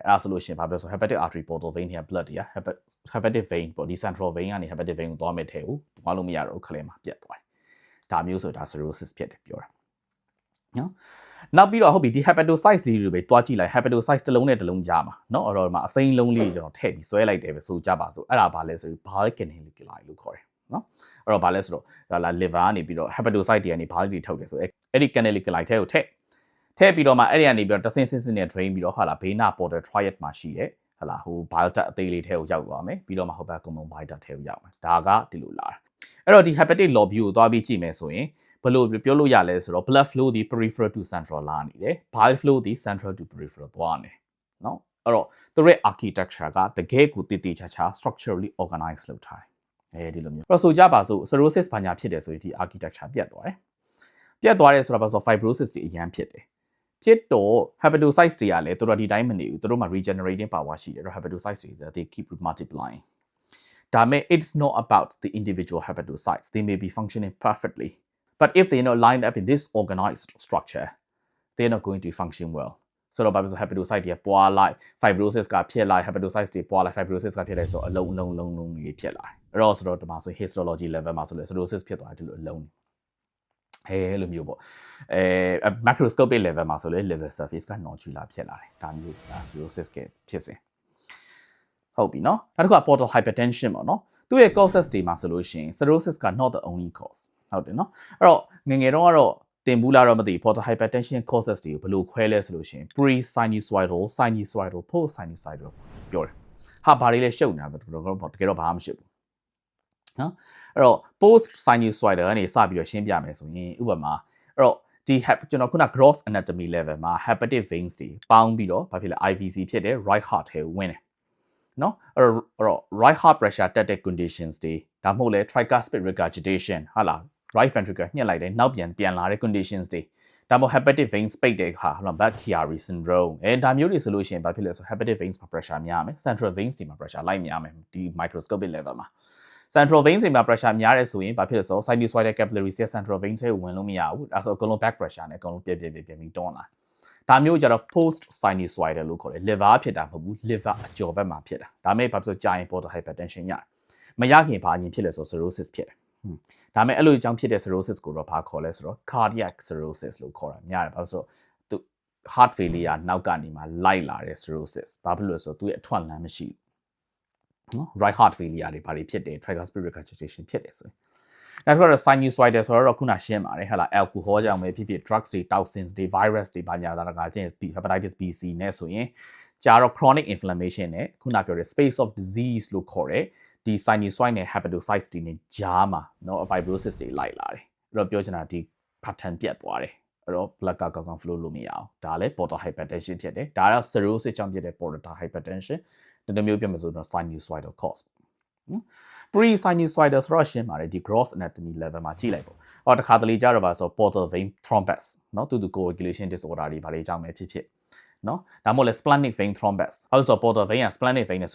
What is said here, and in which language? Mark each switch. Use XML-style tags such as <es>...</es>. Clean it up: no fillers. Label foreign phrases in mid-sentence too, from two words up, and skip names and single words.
<my>အဲ့ဒါဆိုလို့ရှိရင်ဘာဖြစ်လဲဆို</my> <en>hepatic artery portal vein</en> <my>တွေက blood တွေက</my> <en>hepatic vein</en> <my>ပေါ့ဒီ</my> <en>central vein</en> <my>ကနေ</my> <en>hepatic vein</en> <my>ကိုသွားမဲ့ထဲကိုသွားလို့မ ရတော့ဘူးခလဲမှာပြတ်သွားတယ်ဒါမျိုးဆိုဒါ cirrhosis ဖြစ်တယ်ပြောတာနော်နောက်ပြီးတော့ဟုတ်ပြီဒီ hepatocytes လေးတွေပဲတွားကြည့်လိုက် hepatocytes တစ်လုံးနဲ့တစ်လုံးကြားမှာเนาะအဲ့တော့ဒီမှာအစိမ်းလုံးလေးကျွန်တော်ထည့်ပြီးဆွဲလိုက်တယ်ပဲဆိုကြပါစို့အဲ့ဒါဘာလဲဆိုပြီး</my> <en>bile canaliculi</en> <my>လို့ခေါ်တယ်เนาะအဲ့တော့ဘာလဲဆိုတော့ဒါလာ liver ကနေပြီးတော့ hepatocyte တွေကနေ bile တွေထုတ်တယ်ဆိုအဲ့ဒီ canaliculi ထဲကိုထည့်ပြီးတော့မှအဲ့ဒီကနေပြီးတော့တဆင်းနဲ့ drain ပြီးတော့ဟာလာဘေးနာ</my> <en>portal triad</en> <my>မှာရှိတယ် ဟလာဟို</my> <en>bile duct</en> <my>အသေးလေးထဲကိုရောက်သွားမယ်ပြီးတော့မှဟိုဘက်ကုံလုံး</my> <en>bile duct</en> <my>ထဲကိုရောက်မယ်ဒါကဒီလိုလာတာအဲ့တော့ဒီ</my> <en>hepatic lobule</en> <my>ကိုသွားပြီးကြည့်မယ်ဆိုရင်ဘယ်လိုပြောလို့ရလဲဆိုတော့</my> <en>blood flow</en> <my>ဒီ peripheral</my> <en>to central</en> <my>လာနေတယ်</my> <en>bile flow</en> <my>ဒီ</my> <en>central to peripheral</en> <my>သွားနေเนาะအဲ့တော့သူရဲ့ architecture ကတကယ်ကိုတည်တည်ချာချာ</my> <en>structurally organized</en> <my>လုပ်ထားတယ်အဲဒီလိုမျိုးအဲ့တော့ ဆိုကြပါစို့ cirrhosis ဘာညာဖြစ်တယ်ဆိုရင်ဒီ architecture ပြတ်သွားတယ်ဆိုတာပါဆို fibrosis တွေအရန်ဖြစ်တယ်ဖြစ်တော့ hepatocytes တွေကလည်းသူတို့ဒီတိုင်းမ နေဘူးသူတို့မှာ</my> <en>regenerating power</en> <my>ရှိတယ်တော့ hepatocytes တွေ</my> <en>they keep multiplying</en> <my>ဒါမဲ့</my> <en>it's not about the individual hepatocytes they may be functioning perfectly but if they're not lined up in this organized structure they're not going to function well</en> <my>ဆိုတော့ဘာလို့ဆို hepatocyte တွေပွားလိုက် fibrosis ကဖြစ်လိုက် hepatocytes တွေပွားလိုက် fibrosis ကဖြစ်လိုက်ဆိုအလုံးတွေဖြစ်လာတယ်အဲ့တော့ဆိုတော့ဒီမှာဆို</my> <en>histology level</en> <my>မှာဆိုလဲ cirrhosis ဖြစ်သွားတယ်ဒီလိုအလုံးလိုမျိုးပေါ့</my> <en>macroscopic level</en> <my>မှာဆိုလဲ</my> <en>liver surface</en> <my>က nodular ဖြစ်လာတယ်ဒါမျိုး cirrhosis ကဖြစ်စဉ်ဟုတ်ပြီနော်နောက်တစ်ခုက</my> <en>portal hypertension</en> <my>ပေါ့နော်သူ့ရဲ့ causes တွေမှာဆိုလို့ရှိရင် cirrhosis က</my> <en>not the only cause</en> <my>ဟုတ်တယ်နော်အဲ့တော့ငယ်တော့ကတော့တင်ဘူးလားတော့မသိ</my> <en>portal hypertension causes</en> <my>တွေကိုဘယ်လိုခွဲလဲဆိုလို့ ရှိရင်</my> <en>pre-sinusoidal sinusoidal post-sinusoidal</en> <my>ပြောတယ်ဟာဘာတွေလဲရှုပ်နေတာတကယ်တော့ဘာမှမရှုပ်ဘူးနော်အဲ့တော့</my> <en>post sinusoidal</en> <my>ကနေစပြီးတော့ရှင်းပြမယ်ဆိုရင်ဥပမာအဲ့တော့ဒီကျွန်တော်ခုန</my> <en>gross anatomy level</en> <my>မှာ</my> <en>hepatic veins</en> <my>တွေပေါင်းပြီးတော့ဘာဖြစ်လဲ IVC ဖြစ်တယ်</my> <en>right heart</en> <my>ထဲကိုဝင်တယ်နော်အဲ့တော့</my> <en>right heart pressure</en> <my>တက်တဲ့ conditions တွေဒါမှမဟုတ်လဲ</my> <en>tricuspid regurgitation</en> <my>ဟာလား</my> <en>right ventricle</en> <my>ညှက်လိုက်တယ်နောက်ပြန် လာတဲ့ conditions တွေဒါမှမဟုတ်</my> <en>hepatic veins</en> <my>ပိတ်တဲ့ခါဟာလား Budd-Chiari syndrome ဒါမျိုးတွေဆိုလို့ရှိရင်ဘာဖြစ်လဲဆို</my> <en>hepatic veins</en> <my>မှာ pressure များမယ်</my> <en>central veins</en> <my>တွေမှာ pressure လိုက်များမယ်ဒီ</my> <en>microscopic level</en> <my>မှာ</my> <en>central veins</en> <my>တွေမှာ pressure များတယ်ဆိုရင်ဘာဖြစ်လဲဆို</my> <en>sinusoidal capillary</en> <my>ရဲ့</my> <en>central veins</en> <my>တွေဝင်လို့မရဘူးဒါဆိုအကုန်လုံး</my> <en>back pressure</en> <my>နဲ့အကုန်လုံးပြပြီးတွန်းလာဒါမျိုးကြတော့</my> <en>post sinusoidal</en> <my>လို့ခေါ်တယ် liver ဖြစ်တာမဟုတ်ဘူး liver အကျော်ဘက်မှာဖြစ်တာဒါမဲ့ဘာဖြစ်လို့ကြာရင်</my> <en>portal hypertension</en> <my>ရတယ်မရခင်ဘာရင်ဖြစ်လဲဆို cirrhosis ဖြစ်တယ်ဒါမဲ့အဲ့လိုအကြောင်းဖြစ်တဲ့ cirrhosis ကိုတော့ဘာခေါ်လဲဆိုတော့</my> <en>cardiac cirrhosis</en> <my>လို့ခေါ်တာများတယ်ဘာလို့ဆိုသူ</my> <en>heart failure</en> <my>နောက်ကနေမှလိုက်လာတဲ့ cirrhosis ဘာဖြစ်လို့လဲဆိုတော့သူရဲ့အထွက်လမ်းမရှိဘူးနော်</my> <en>right heart failure</en> <my>တွေဘာတွေဖြစ်တယ်</my> <en>tricuspid regurgitation</en> <my>ဖြစ်တယ်ဆိုရင်နောက်တစ်ခုကတော့ sinusoidal ဆိုတော့ခုနရှင်းပါတယ်ဟဲ့လား alcohol ကြောင့်ပဲဖြစ်ဖြစ် drugs တွေ toxins တွေ virus တွေဘာညာတာကချင်း hepatitis B C နဲ့ဆိုရင်ကြာတော့</my> <en>chronic inflammation</en> <my>နဲ့ခုနပြောတဲ့</my> <en>space of disease</en> <my>လို့ခေါ်တဲ့ဒီ sinusoid နဲ့ hepatocytes တွေနဲ့ကြားမှာเนาะ fibrosis တွေလိုက်လာတယ်အဲ့တော့ပြောချင်တာဒီ pattern ပြတ်သွားတယ်အဲ့တော့ blood ကကောင်းကောင်း flow လို့မရအောင်ဒါလည်း</my> <en>portal hypertension</en> <my>ဖြစ်တယ်ဒါကတော့ cirrhosis ကြောင့်ဖြစ်တဲ့</my> <en>portal hypertension</en> <my>ဒီမျိုးပြောမှဆိုတော့</my> <en>sinusoidal cause</en> <my>နော် pre-sinusoidal ဆိုတော့ရှင်းပါတယ်ဒီ</my> <en>gross anatomy level</en> <my>မှာကြည့်လိုက်ပေါ့။အော်တခါတလေကြတော့ပါဆို</my> <en>portal vein thrombus</en> <my>နော်သူ</my> <en>coagulation disorder</en> <my>တွေဘာတွေကြောင့်ပဲဖြစ်နော်ဒါမှမဟုတ်လဲ</my> <en>splenic vein thrombus</en> <my>အဲ့ဆို</my> <en>portal vein</en> <my>က</my> <en>splenic vein</en> <my>နဲ့</my>